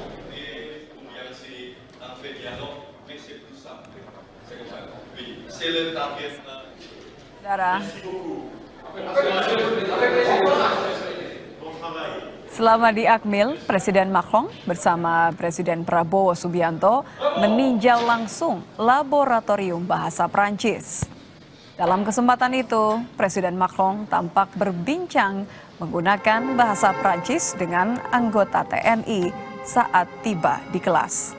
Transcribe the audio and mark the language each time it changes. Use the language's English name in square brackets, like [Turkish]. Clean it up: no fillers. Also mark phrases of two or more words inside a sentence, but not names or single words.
[French] C'est un fait dialogue, mais c'est plus simple. C'est comme ça. Oui, c'est le target. Merci beaucoup. Bon travail. [Indonesian] Selama di Akmil, Presiden Macron bersama Presiden Prabowo Subianto meninjau langsung laboratorium bahasa Prancis. Dalam kesempatan itu, Presiden Macron tampak berbincang menggunakan bahasa Prancis dengan anggota TNI saat tiba di kelas.